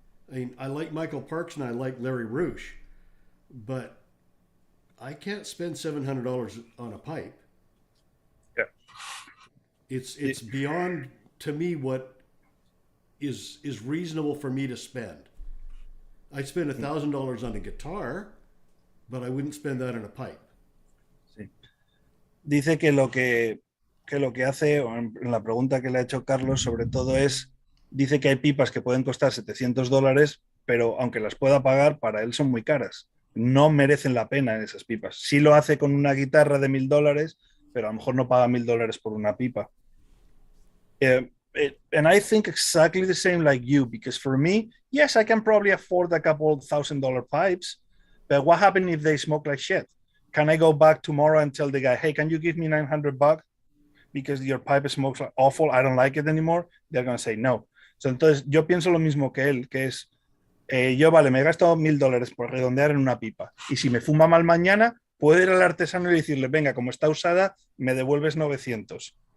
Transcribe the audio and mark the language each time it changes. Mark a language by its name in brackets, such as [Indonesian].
[English] I mean, I like Michael Parks and I like Larry Roosh. But I can't spend $700 on a pipe. Yeah. It's beyond, to me, what is reasonable for me to spend. I'd spend $1,000 on a guitar, but I wouldn't spend that on a pipe. [Spanish] Sí. Dice que lo que hace, o en la pregunta que le ha hecho Carlos sobre todo es, dice que hay pipas que pueden costar $700, pero aunque las pueda pagar, para él son muy caras. No merecen la pena en esas pipas. Sí lo hace con una guitarra de $1,000, pero a lo mejor no paga $1,000 por una pipa. [English] And I think exactly the same like you, because for me, yes, I can probably afford a couple $1,000 pipes, but what happens if they smoke like shit? Can I go back tomorrow and tell the guy, hey, can you give me $900 because your pipe smokes like awful, I don't like it anymore? They're going to say no. [Spanish] So, entonces, yo pienso lo mismo que él, que es, yo, vale, me he gastado $1,000 por redondear en una pipa, y si me fuma mal mañana, puedo ir al artesano y decirle, venga, como está usada, me devuelves 900.